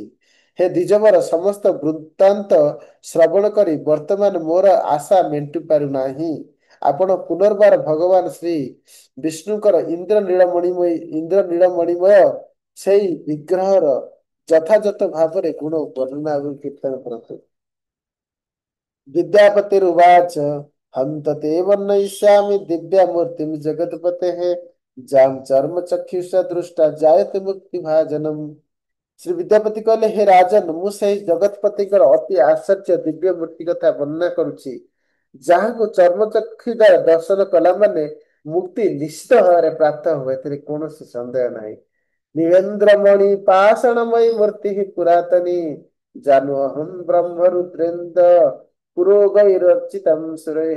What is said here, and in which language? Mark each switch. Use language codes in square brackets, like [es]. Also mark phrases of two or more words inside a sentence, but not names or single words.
[or] ହେ ଦ୍ୱିଜବର, ସମସ୍ତ ବୃତ୍ତାନ୍ତ ଶ୍ରବଣ କରି ବର୍ତ୍ତମାନ ମୋର ଆଶା ମେଣ୍ଟି ପାରୁନାହିଁ। ଆପଣ ପୁନର୍ବାର ଭଗବାନ ଶ୍ରୀ ବିଷ୍ଣୁଙ୍କର ଇନ୍ଦ୍ର ନୀଳମଣିମୟ ସେଇ ବିଗ୍ରହର ଯଥାଯଥ ଭାବରେ ଗୁଣ ବର୍ଣ୍ଣନା ଏବଂ କୀର୍ତ୍ତନ କରନ୍ତୁ। [sa] विद्यापतिरुवाच हम तते वर्णयिष्यामि दिव्यामूर्तिं जगत्पतेः जां चर्मचक्षुषा दृष्टा जायते मुक्तिभाजनम्। [or] ଶ୍ରୀ ବିଦ୍ୟାପତି କହିଲେ, ହେ ରାଜନ, ମୁଁ ସେହି ଜଗତପତିଙ୍କର ଅତି ଆଶ୍ଚର୍ଯ୍ୟ ଦିବ୍ୟ ମୂର୍ତ୍ତି କଥା ବର୍ଣ୍ଣନା କରୁଛି, ଯାହାଙ୍କୁ ଚର୍ମଚକ୍ଷୁ ଦ୍ୱାରା ଦର୍ଶନ କଲା ମାନେ ମୁକ୍ତି ନିଶ୍ଚିତ ଭାବରେ ପ୍ରାପ୍ତ ହୁଏ, ଏଥିରେ କୌଣସି ସନ୍ଦେହ ନାହିଁ। [sa] ନୀଳେନ୍ଦ୍ରମଣି ପାଷାଣମୟୀ ମୂର୍ତ୍ତି ପୁରାତନୀ ଜାନୁଅହଂ ବ୍ରହ୍ମରୁଦ୍ରେନ୍ଦ୍ର ପୁରୋଗୈରଚିତମ୍ ସୁରୈଃ।